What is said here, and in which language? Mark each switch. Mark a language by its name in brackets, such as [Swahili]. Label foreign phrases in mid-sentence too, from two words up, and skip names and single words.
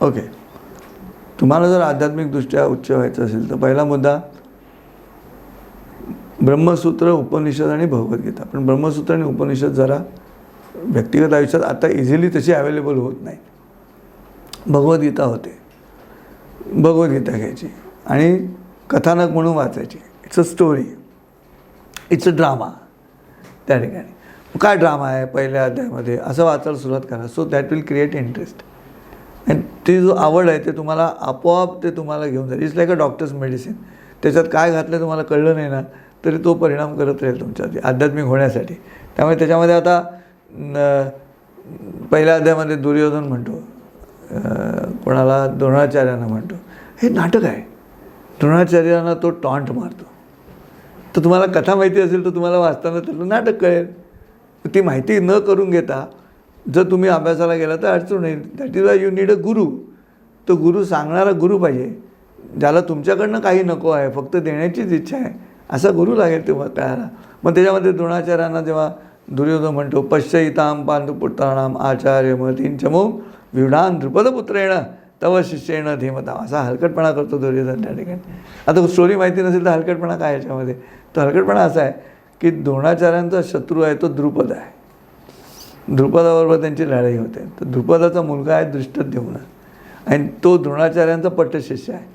[Marathi] ओके, तुम्हाला जर आध्यात्मिकदृष्ट्या उच्च व्हायचं असेल तर पहिला मुद्दा ब्रह्मसूत्र, उपनिषद आणि भगवद्गीता. पण ब्रह्मसूत्र आणि उपनिषद जरा व्यक्तिगत आयुष्यात आता इझिली तशी अवेलेबल होत नाही. भगवद्गीता होते, भगवद्गीता घ्यायची आणि कथानक म्हणून वाचायची. [English] It's a story, it's a drama. [Marathi] त्या ठिकाणी काय ड्रामा आहे पहिल्या अध्यायामध्ये असं वाचायला सुरुवात करा. [English] So that will create interest. [Marathi] आणि ती जो आवड आहे ते तुम्हाला आपोआप ते तुम्हाला घेऊन जाईल. [English] It's like a doctor's medicine. [Marathi] त्याच्यात काय घातलं तुम्हाला कळलं नाही ना तरी तो परिणाम करत राहील तुमच्यावरती आध्यात्मिक होण्यासाठी. त्यामुळे त्याच्यामध्ये आता पहिल्या अध्यायामध्ये दुर्योधन म्हणतो कोणाला द्रोणाचार्यांना म्हणतो, हे नाटक आहे. द्रोणाचार्यांना तो टॉन्ट मारतो. तर तुम्हाला कथा माहिती असेल तर तुम्हाला वाचताना त्यातलं नाटक कळेल. ती माहिती न करून घेता जर तुम्ही अभ्यासाला गेला तर अडचण येईल. [English] That is why you need a guru. [Marathi] तो गुरु सांगणारा गुरु पाहिजे, ज्याला तुमच्याकडनं काही नको आहे, फक्त देण्याचीच इच्छा आहे, असा गुरु लागेल तेव्हा कळायला. मग त्याच्यामध्ये द्रोणाचार्यांना जेव्हा दुर्योधन म्हणतो, [Sanskrit] पश्चैताम पांडुपुत्राणाम आचार्य महतींचमो व्यूढान द्रुपदपुत्रेण तव शिष्येण धीमताम, [Marathi] असा हलकटपणा करतो दुर्योधन त्या ठिकाणी. आता स्टोरी माहिती नसेल तर हलकटपणा काय याच्यामध्ये? तो हलकटपणा असा आहे की द्रोणाचार्यांचा शत्रू आहे तो द्रुपद आहे. द्रुपदाबरोबर त्यांची लढाई होते. तर द्रुपदाचा मुलगा आहे धृष्टद्युम्न आणि तो द्रोणाचार्यांचा पट्टशिष्य आहे.